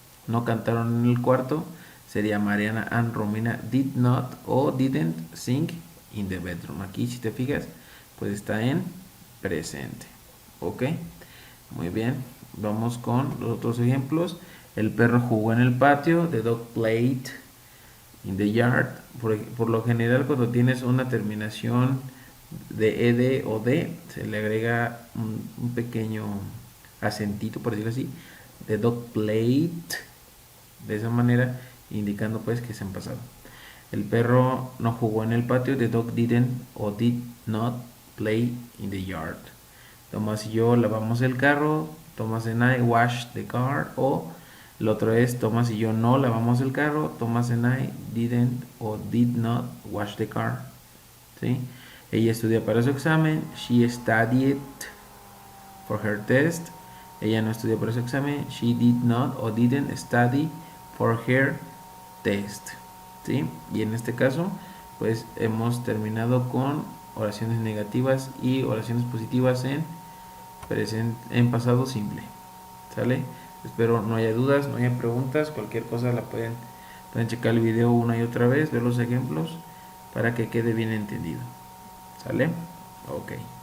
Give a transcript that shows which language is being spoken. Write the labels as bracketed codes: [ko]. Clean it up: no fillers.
[es] no cantaron en el cuarto, sería [en] Mariana and Romina did not o didn't sing in the bedroom. [es] Aquí si te fijas, pues está en presente. Ok, muy bien. Vamos con los otros ejemplos. El perro jugó en el patio. [en] The dog played in the yard. [es] Por lo general, cuando tienes una terminación de ed o de, se le agrega un pequeño acentito, por decirlo así. [en] The dog played, [es] de esa manera, indicando pues que es en pasado. El perro no jugó en el patio. [en] The dog didn't o did not play in the yard. [es] Tomás y yo lavamos el carro. [en] Thomas and I washed the car. [es] O el otro es Tomás y yo no lavamos el carro. [en] Thomas and I didn't o did not wash the car. [es] ¿Sí? Ella estudia para su examen. [en] She studied for her test. [es] Ella no estudió para su examen. [en] She did not o didn't study for her test. [es] ¿Sí? Y en este caso, pues hemos terminado con oraciones negativas y oraciones positivas en pasado simple. ¿Sale? Espero no haya dudas, no haya preguntas. Cualquier cosa la pueden checar el video una y otra vez, ver los ejemplos para que quede bien entendido. ¿Sale? Ok.